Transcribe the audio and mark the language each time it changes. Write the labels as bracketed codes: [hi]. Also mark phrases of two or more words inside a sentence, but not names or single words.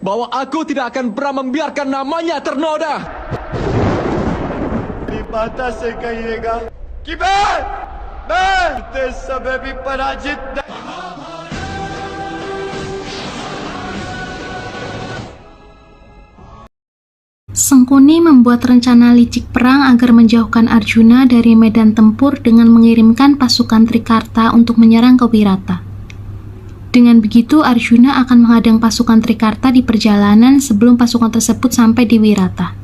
[id] bahwa aku tidak akan pernah membiarkan namanya ternoda. [hi] मेरी माता से कहिएगा कि मैं इस समय भी पराजित नहीं। [id] Sangkuni membuat rencana licik perang agar menjauhkan Arjuna dari medan tempur dengan mengirimkan pasukan Trikarta untuk menyerang ke Wirata. Dengan begitu, Arjuna akan menghadang pasukan Trikarta di perjalanan sebelum pasukan tersebut sampai di Wirata.